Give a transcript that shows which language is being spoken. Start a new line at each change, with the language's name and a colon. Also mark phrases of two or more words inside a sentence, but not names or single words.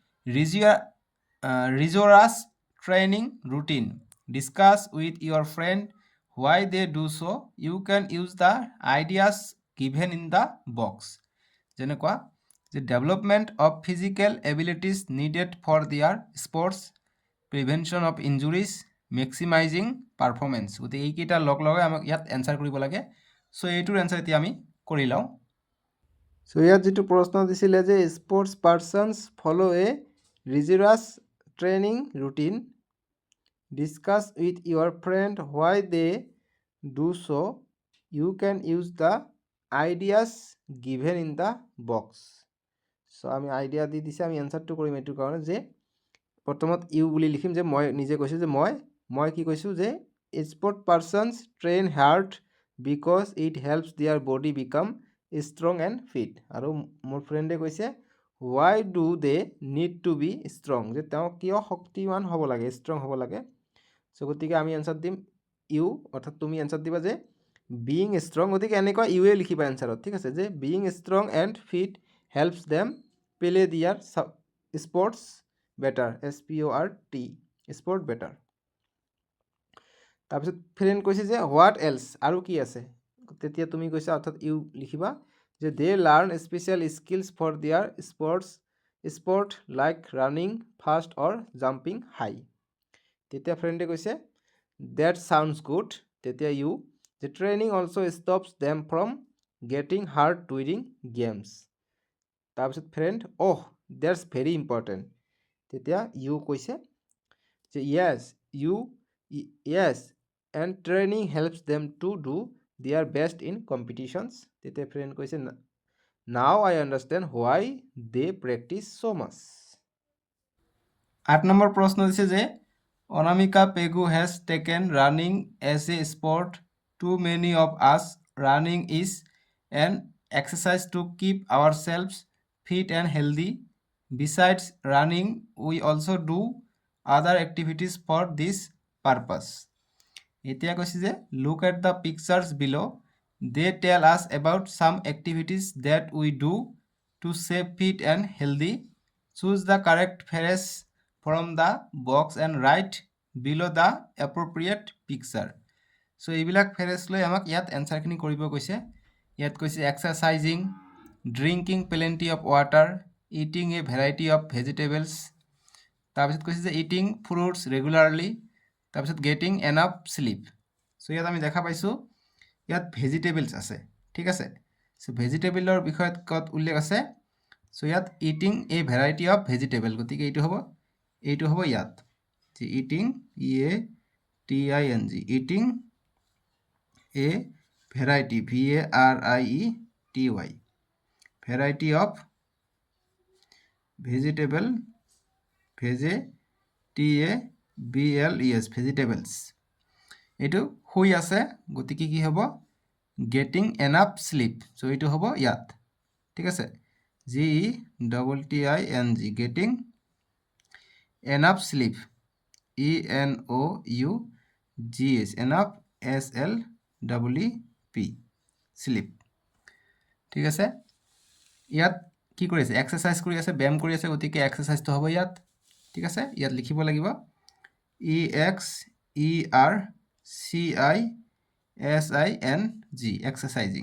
English: rigorous training routine discuss with your friend why they do so you can use the ideas given in the box
Assamese: যেনেকুৱা যে
English: development of physical abilities needed for their sports prevention of injuries maximizing performance
Assamese: গতি এইকেইটা লগ লগাই আমাক ইয়াত এনসাৰ কৰিব লাগে সো এইটোৰ এনসাৰ এতিয়া আমি কৰি লওঁ সো ইয়াত যেটো প্ৰশ্ন দিছিলে যে
English: sports persons follow a rigorous training routine discuss with your friend why they do so you can use the ideas given in the box so
Assamese: আমি আইডিয়া দি দিছে আমি এনসারটো কৰিম এটো কাৰণে যে প্ৰথমত ইউ বুলি লিখিম যে মই নিজে কৈছো যে মই কি কৈছো যে
English: sport persons train hard because it helps their body become strong and fit
Assamese: আৰু মোৰ ফ্ৰেন্ডে কৈছে
English: why do they need to be strong
Assamese: যে তেওঁ কিয় শক্তিমান হ'ব লাগে ষ্ট্ৰং হ'ব লাগে সো গতিকে আমি আনসার দিম ইউ অর্থাৎ তুমি আনসার দিবা যে
English: being strong
Assamese: গতিকে এনেকুৱা ইউয়ে লিখিবা আনসারত ঠিক আছে যে
English: being strong and fit helps them play their sports better SPORT sport
Assamese: better তাৰপিছত ফ্ৰেন্ড কৈছে যে
English: what else
Assamese: আৰু কি আছে তেতিয়া তুমি কৈছা অর্থাৎ ইউ লিখিবা যে
English: they learn special skills for their sport like running fast or jumping high
Assamese: তেতিয়া ফ্ৰেন্ডে কৈছে
English: that sounds good
Assamese: তেতিয়া ইউ
English: the training also stops them from getting hurt during games
Assamese: তাৰপিছত ফ্ৰেন্ড
English: oh that's very important
Assamese: তেতিয়া ইউ কৈছে যে
English: yes and training helps them to do their best in competitions
Assamese: তেতিয়া ফ্ৰেন্ড কৈছে
English: now I understand why they practice so much
Assamese: 8 নম্বৰ প্ৰশ্ন দিছে যে
English: Anamika Pegu has taken running as a sport. Too many of us, running is an exercise to keep ourselves fit and healthy. Besides running, we also do other activities for this purpose.
Assamese: এতিয়া কৈছে যে
English: look at the pictures below. They tell us about some activities that we do to stay fit and healthy. Choose the correct phrase from the box and write below the appropriate picture.
Assamese: So এইবিলাক ফ্ৰেজ লৈ আমাক ইয়াত এনসাৰখিনি কৰিব কৈছে। ইয়াত কৈছে
English: exercising, drinking plenty of water, eating a variety of vegetables,
Assamese: তাৰপিছত কৈছে যে
English: eating fruits regularly, তাৰপিছত getting enough sleep.
Assamese: চ' ইয়াত আমি দেখা পাইছোঁ ইয়াত ভেজিটেবলছ আছে, ঠিক আছে।
English: চ'
Assamese: ভেজিটেবলৰ বিষয়ত ক'ত উল্লেখ আছে?
English: চ' ইয়াত eating a variety of vegetable,
Assamese: গতিকে এইটো হ'ব ইয়াত যে
English: ইটিং EATING, eating a variety VARIETY, variety of vegetable VEGETABLES, ভেজিটেবলছ।
Assamese: এইটো শুই আছে, গতিকে কি হ'ব?
English: getting enough sleep.
Assamese: চ' এইটো হ'ব ইয়াত, ঠিক আছে।
English: GETTING, getting enough sleep, ENOUGH, এনাফ SLEEP,
Assamese: শ্লিপ, ঠিক আছে। ইয়াত কি কৰি আছে? এক্সাৰসাইজ কৰি আছে, ব্যায়াম কৰি আছে, গতিকে এক্সাৰসাইজটো হ'ব ইয়াত, ঠিক আছে। ইয়াত লিখিব লাগিব EXERCISING, এক্সাৰসাইজিং।